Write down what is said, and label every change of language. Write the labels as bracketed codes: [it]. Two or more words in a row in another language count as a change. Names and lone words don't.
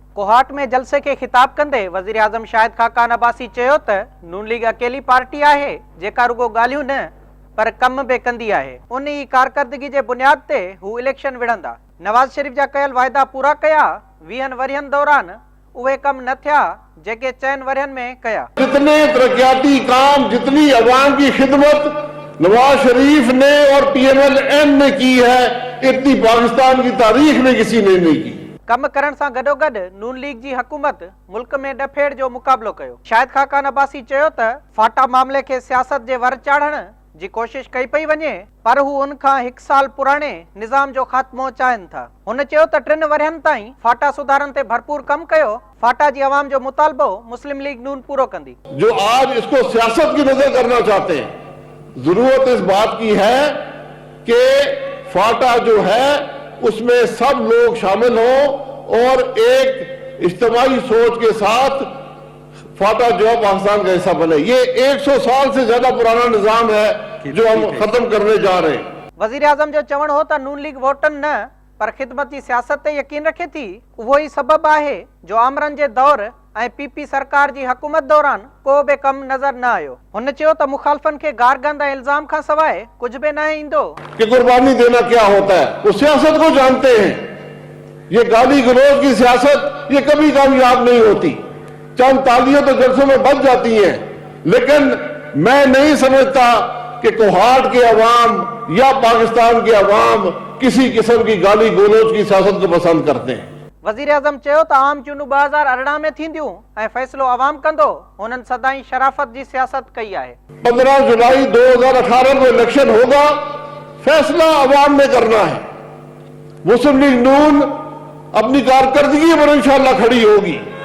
[sd] कोहाट में जलसे के खिताब कंदे वज़ीर आज़म शाहिद खाकान अब्बासी चयो त नून लीग अकेली पार्टी आहे जेका रुगो ॻाल्हियूं न पर कम बि कंदी आहे। उन ई कारकर्दगी जे बुनियाद ते हू इलेक्शन विढ़ंदा। नवाज शरीफ जा कयल वाइदा पूरा कया, 20 वरियनि दौरान उहे कम न थिया जेके 4 वरियनि में कया। [ur] جتنے ترقیاتی کام، جتنی عوام کی خدمت نواز شریف نے اور PMLN نے کی ہے، اتنی پاکستان کی تاریخ میں کسی نے نہیں کی. [sd] कम करण सां गॾोगॾु नून लीग जी हुकूमत मुल्क में ॾफेड़ जो मुक़ाबलो कयो। शाहिद खाकान अब्बासी चयो त फाटा मामले खे सियासत जे वर चाढ़ण जी कोशिश कई पई वञे, पर हू उन खां 1 साल पुराणे निज़ाम जो ख़ात्मो चाहिनि था। हुन चयो त 3 वरियनि ताईं फाटा सुधारनि ते भरपूर कम कयो। फाटा जी अवाम जो मुतालबो मुस्लिम लीग नून पूरो कंदी। [ur] جو آج اس کو سیاست کی نذر کرنا چاہتے ہیں، ضرورت اس بات کی ہے کہ فاٹا جو ہے اس میں سب لوگ شامل ہوں اور ایک اجتماعی سوچ کے ساتھ فاٹا جو ہے پاکستان کا حصہ بنے. یہ 100 سال سے زیادہ پرانا نظام ہے جو ہم ختم کرنے جا رہے ہیں. [sd] वजीर आजम जो चवण हो त नून लीग वोटन न पर खिदमत की सियासत ते यकीन रखे थी, वो ही सबब आहे जो आमरन जे दौर ऐं PP सरकार जी हुकूमत दौरान को बि कम नजर न आयो। हुन चयो त मुखालफन के गारगंद ऐं इल्जाम खां सवाइ [ur] کچھ بھی [sd] न ईंदो। [ur] کہ قربانی دینا کیا ہوتا ہے، وہ سیاست کو جانتے ہیں. یہ گالی گلوچ کی سیاست یہ کبھی کامیاب نہیں ہوتی. چند تالیاں تو جلسوں میں بچ جاتی ہیں، لیکن میں نہیں سمجھتا کہ کوہاٹ کے عوام یا پاکستان کے عوام کسی قسم کی گالی گلوچ کی سیاست کو پسند کرتے ہیں. [sd] वजीर आजम चयो त आम चूंडू 2018 में थींदियूं ऐं फैसलो अवाम कंदो। हुननि सदाई शराफत जी सियासत कई आहे। [ur] 15 جولائی 2018 کو الیکشن ہوگا، فیصلہ عوام نے کرنا ہے. مسلم لیگ نون اپنی کارکردگی پر انشاءاللہ کھڑی ہوگی.